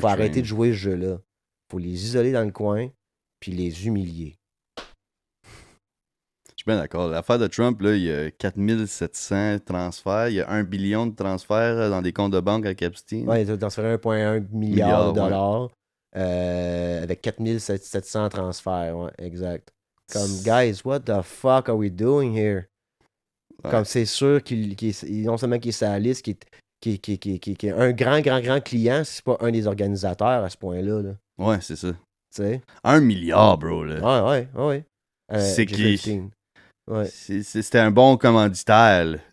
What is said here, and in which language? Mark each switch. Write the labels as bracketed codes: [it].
[fr] faut arrêter de jouer ce jeu-là. Faut les isoler dans le coin, puis les humilier. Je suis bien d'accord. L'affaire de Trump, là, il y a 4700 transferts. Il y a 1 billion de transferts dans des comptes de banque avec Epstein. Oui, il a transféré 1,1 milliard de dollars avec 4700 transferts. Ouais, exact. Comme, [en] guys, what the fuck are we doing here? [fr] Ouais. Comme, c'est sûr non seulement qu'il est sur la liste, qui est un grand client, c'est pas un des organisateurs à ce point-là. Là. Ouais, c'est ça. T'sais? 1 milliard, bro. Là. Ouais. C'est qui? Ouais. C'était un bon commanditaire.